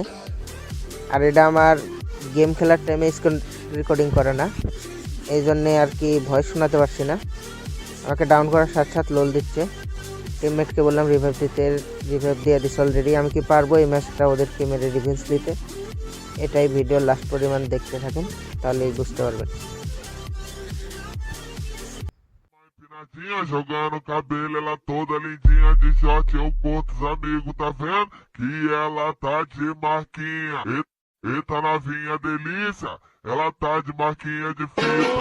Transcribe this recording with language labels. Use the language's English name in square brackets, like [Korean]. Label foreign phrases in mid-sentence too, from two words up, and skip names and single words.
[Bangla] আর এটা আমার গেম খেলার টাইমে স্ক্রিন রেকর্ডিং করে না, এই জন্যে আর কি ভয়েস শোনাতে পারছি না। আমাকে ডাউন করার সাথে সাথে লোল দিচ্ছে। টিমমেটকে বললাম রিভাইভ দিতে, রিভাইভ দিয়ে দিচ্ছে অলরেডি। আমি কি পারবো এই ম্যাচটা ওদেরকে মেরে রিভেঞ্জ দিতে? এটাই ভিডিওর লাস্ট পরিমাণ দেখতে থাকেন, তাহলেই বুঝতে পারবেন। [Portuguese] Pinadinha jogando cabelo, ela toda lindinha de short, eu curto os amigos, tá vendo? Que ela tá de marquinha. Eita novinha delícia, ela tá de marquinha de fita.